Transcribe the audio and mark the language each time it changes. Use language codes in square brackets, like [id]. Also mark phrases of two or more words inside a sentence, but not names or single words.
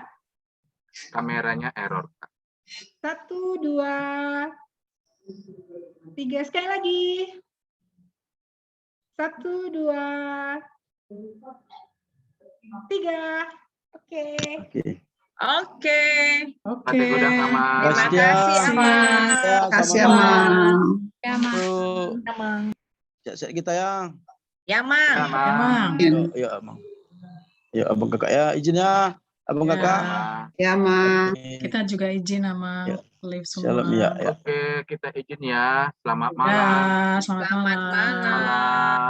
[id] Kameranya error, Kak. 1, 2, 3. Sekali lagi. 1, 2, 3. Oke. Oke. [bbc] Malate godang amang. [id] Terima kasih, Amang. Kasih Amang. Amang. Siap-siap kita ya. Ya, Mang. Amang. Ya, abang. Ya, abang kakak ya, izin ya. Abang Ya. kakak. Ya Amang. Kita juga izin sama Ya. live semua. Shalom ya. Oke, kita izin ya. Selamat Ya, malam. selamat Selamat malam. malam.